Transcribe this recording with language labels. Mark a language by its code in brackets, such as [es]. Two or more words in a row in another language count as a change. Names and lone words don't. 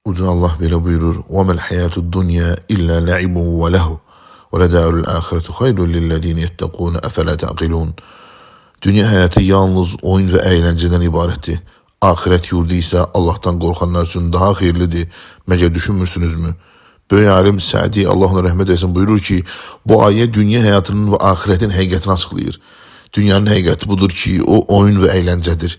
[az] Uca Allah belə buyurur: [ar] وَمَا الْحَيَاةُ الدُّنْيَا إِلَّا لَعِبٌ وَلَهْوٌ وَلَدَارُ الْآخِرَةُ خَيْرٌ لِلَّذِينَ يَتَّقُونَ أَفَلَا تَعْقِلُونَ. [az] Dünya həyatı yalnız oyun və əyləncədən ibarətdir. Ahirət yurdu isə Allahdan qorxanlar üçün daha xeyirlidir. Məgər düşünmürsünüzmü? Böyük alim Sədi, Allah ona rəhmət etsin, buyurur ki, bu ayə dünya həyatının və ahirətin həqiqətini açıqlayır. Dünyanın həqiqəti budur ki, o oyun və əyləncədir.